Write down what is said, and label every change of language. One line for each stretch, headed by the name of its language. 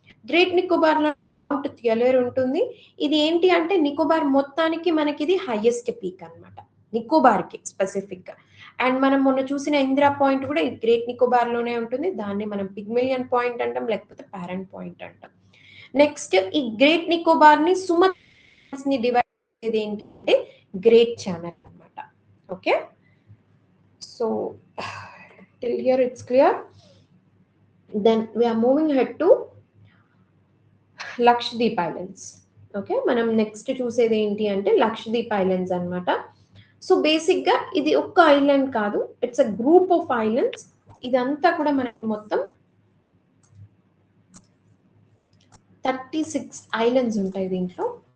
Telugu: Great Nicobar లో mount థియలేర్ ఉంటుంది. ఇది ఏంటి అంటే నికోబార్ మొత్తానికి మనకి ఇది హైయెస్ట్ పీక్ అన్నమాట, నికోబార్ కి స్పెసిఫిక్ గా. అండ్ మనం మొన్న చూసిన ఇందిరా పాయింట్ కూడా ఈ గ్రేట్ నికోబార్ లోనే ఉంటుంది. దాన్ని మనం పిగ్మిలియన్ పాయింట్ అంటాం, లేకపోతే పారెంట్ పాయింట్ అంటాం. నెక్స్ట్ ఈ గ్రేట్ నికోబార్ ని సుమత్రాస్ ని డివైడ్ చేసేది ఏంటంటే గ్రేట్ ఛానల్ అన్నమాట. Okay, so
English: till here it's clear. Then we are moving ahead to Lakshadweep Islands.
Telugu: Okay, మనం నెక్స్ట్ చూసేది ఏంటి అంటే లక్షద్వీప్ ఐలాండ్స్ అన్నమాట. సో బేసిక్ గా ఇది ఒక్క ఐలాండ్ కాదు,
English: It's a group of islands.
Telugu: ఇదంతా కూడా మనకి మొత్తం 36 ఐలాండ్స్ ఉంటాయి దీంట్లో.